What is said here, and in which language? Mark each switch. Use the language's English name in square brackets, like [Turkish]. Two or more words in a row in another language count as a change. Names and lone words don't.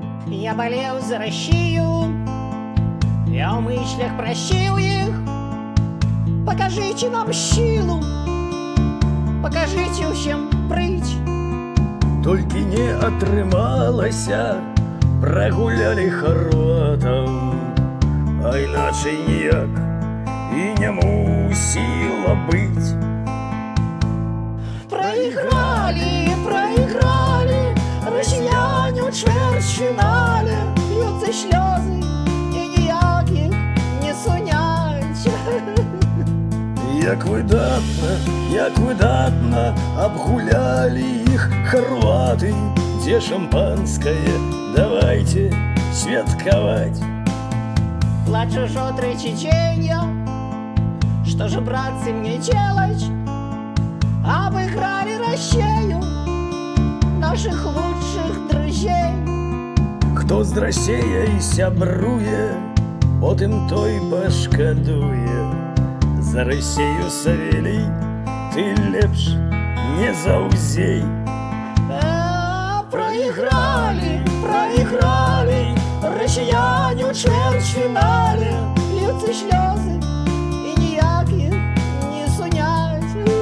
[Russian] Я болел за Россию, я в мыслях просил их: покажите нам силу, покажите усім прыть. [Belarusian] Толькі не атрымалася, прагулялі хорватаў, а іначай ніяк і не мусіла быць. [Russian] Проиграли, проиграли россияне [Belarusian] ў чвэрцьфінале, льюцца слёзы і ніяк іх не сунять. Як выдатна абгулялі іх хорваты, дзе шампанское, давайте святкаваць. [Russian] Плачу уже третий день я, что же, братцы, мне делать? Обыграли Россию, наших лучших друзей. [Belarusian] Хто з Расеяй сябруе, потым той пашкадуе. [Russian] За Россию, [Belarusian] Савелий, ты лепш не заўзей. [Russian] Проиграли, проиграли россияне [Belarusian] ў чвэрцьфінале, льюцца слёзы і ніяк іх не сунять.